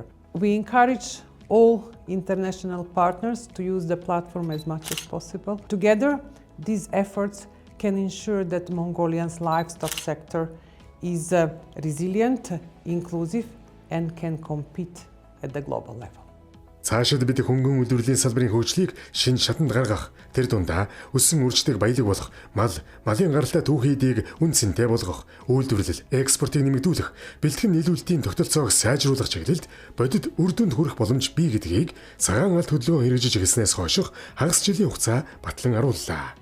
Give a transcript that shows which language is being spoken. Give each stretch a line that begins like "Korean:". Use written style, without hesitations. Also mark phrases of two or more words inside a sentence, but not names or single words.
English: We encourage all international partners to use the platform as much as possible. Together, these efforts can ensure that Mongolia's livestock sector is resilient, inclusive, and can compete at the global level.
Mongolian: Цаашид бид хөнгөн үйлдвэрлэлийн салбарын хөгжлийг шинэ шатанд гаргах, тэр дундаа өссөн үрждэг баялаг болох, малын гаралтай түүхий эдийг үн цэнтэй болгох, үйлдвэрлэл, экспортыг нэмэгдүүлэх, бэлтгэн нийлүүлэлтийн тогтолцоог сайжруулах чиглэлд бодит үр дүнд хүрэх боломж бий гэдгийг цагаан алт хөдөлгөөн хэрэгжиж эхэлснээс хойш хагас жилийн хугацаа батлан харууллаа.